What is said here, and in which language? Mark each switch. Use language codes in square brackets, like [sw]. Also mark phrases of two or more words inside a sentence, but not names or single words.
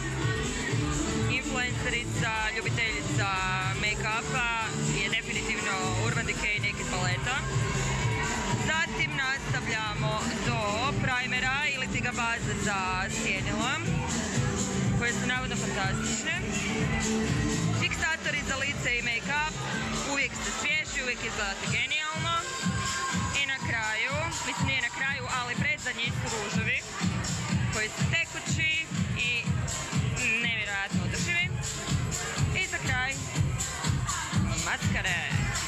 [hr] influencerica, ljubiteljica make-upa je definitivno Urban Decay Naked paleta. Zatim nastavljamo do primera ili ti ga baze za sjenila, koje su navodno fantastične. Fiksatori za lice i make-up, uvijek ste svježi, uvijek izgledate genijalno. I na kraju, mislim nije na kraju, ali predzadnji su ruževi, koji su tekući i nevjerojatno održivi. I za kraj, maskare.